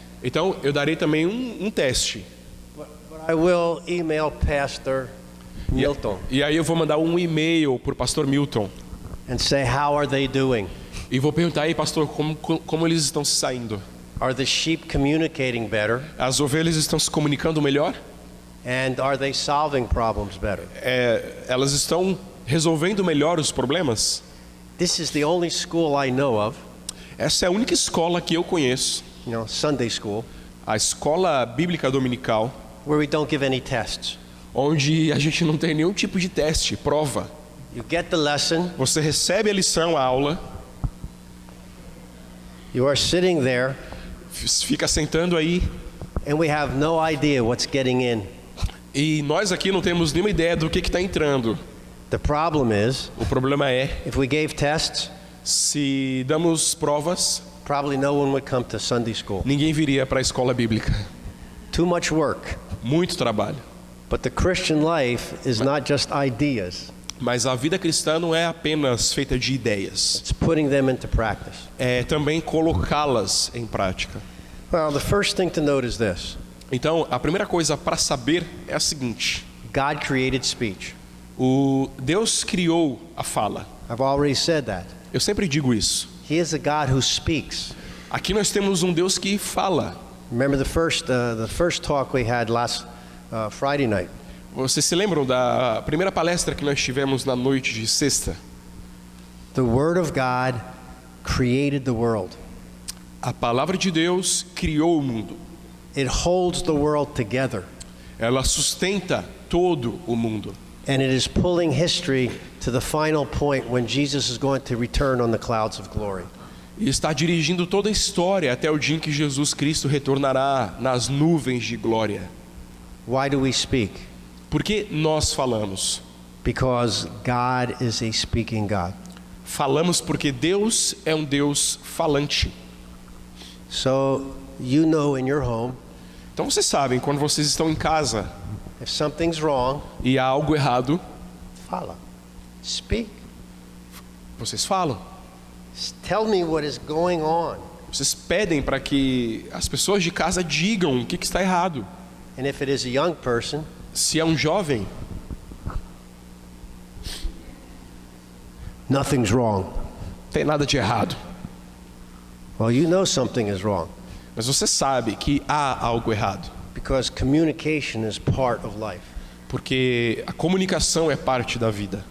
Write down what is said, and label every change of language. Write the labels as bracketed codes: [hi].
[pt] Então, eu darei também um teste. [en] but I will email Pastor Milton [pt] E aí eu vou mandar um e-mail para o pastor Milton. [en] and say, how are they doing? [pt] E vou perguntar aí, pastor, como eles estão se saindo? [en] Are the sheep communicating better? [pt] As ovelhas estão se comunicando melhor? [en] And are they solving problems better? [pt] Elas estão resolvendo melhor os problemas? [en] This is the only school I know of, [pt] Essa é a única escola que eu conheço, [en] Sunday school, [pt] a escola bíblica dominical, [en] where we don't give any tests. [pt] onde a gente não tem nenhum tipo de teste, prova. [en] You get the lesson, [pt] Você recebe a lição, a aula, [en] you are sitting there, [pt] fica sentando aí, [en] and we have no idea what's getting in. [pt] e nós aqui não temos nenhuma ideia do que está entrando. [en] The problem is, [pt] O problema é, [en] if we gave tests, [pt] se damos provas, [en] probably no one would come to Sunday school. [pt] ninguém viria para a escola bíblica. [en] Too much work. [pt] Muito trabalho. [en] But the Christian life is not just ideas, [pt] Mas a vida cristã não é apenas feita de ideias, [en] it's putting them into practice. [pt] é também colocá-las em prática. [en] Well, the first thing to note is this: [pt] Então, a primeira coisa para saber é a seguinte: [en] God created speech. [pt] o Deus criou a fala. [en] I've already said that. [pt] Eu sempre digo isso. [en] He is a God who speaks. [pt] Aqui nós temos um Deus que fala. [en] Remember the first talk we had last Friday night. [pt] Vocês se lembram da primeira palestra que nós tivemos na noite de sexta? [en] The Word of God created the world. [pt] A palavra de Deus criou o mundo. [en] It holds the world together, [pt] Ela sustenta todo o mundo. [en] and it is pulling history to the final point when Jesus is going to return on the clouds of glory. [pt] E está dirigindo toda a história até o dia em que Jesus Cristo retornará nas nuvens de glória. [en] Why do we speak? [pt] Por que nós falamos? [en] Because God is a speaking God. [pt] Falamos porque Deus é um Deus falante. [en] So you know in your home, [pt] Então vocês sabem, quando vocês estão em casa [en] if something's wrong, [pt] e há algo errado, fala. [en] Speak. [pt] vocês falam. [en] Tell me what is going on. [pt] Vocês pedem para que as pessoas de casa digam o que está errado. [en] And if it is a young person, [pt] Se é um jovem, [en] nothing's wrong. [pt] não tem nada de errado. [en] Well, you know something is wrong [pt] Mas você sabe que há algo errado. [en] because communication is part of life. [pt] Porque a comunicação é parte da vida.